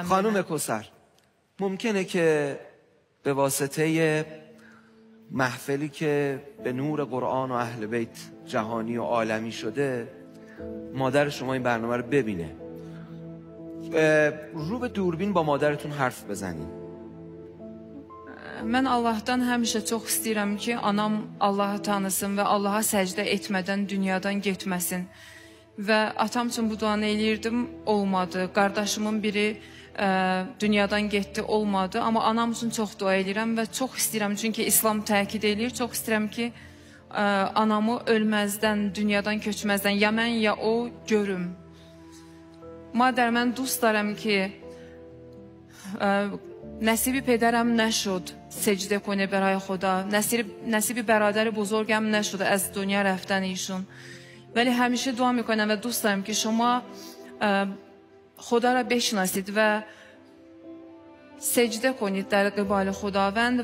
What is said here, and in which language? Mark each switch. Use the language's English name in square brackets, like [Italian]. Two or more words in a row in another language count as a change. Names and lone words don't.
[Persian] خانم کوثر، ممکنه که به واسطه محفلی که به نور قرآن و اهل بیت جهانی و عالمی شده مادر شما این برنامه رو ببینه، رو به دوربین با مادرتون حرف بزنین. [Azerbaijani] Mən Allahdan həmişə çox istəyirəm ki, anam Allahı tanısın və Allaha səcdə etmədən dünyadan getməsin. Və atam üçün bu duanı eləyirdim, olmadı. Qardaşımın biri dünyadan getdi, olmadı. Amma anam üçün çox dua eləyirəm və çox istəyirəm, çünki İslam təkid eləyir, çox istəyirəm ki, anamı ölməzdən, dünyadan köçməzdən ya mən ya o görüm. [Persian] مادر من دوست دارم که نصیب پدرم نشد سجده کنه برای خدا، نصیب برادر بزرگم نشد از دنیا رفتن ایشون، ولی همیشه دعا میکنم و دوست دارم که شما خدا را بشناسید و سجده کنید در قبال خداوند.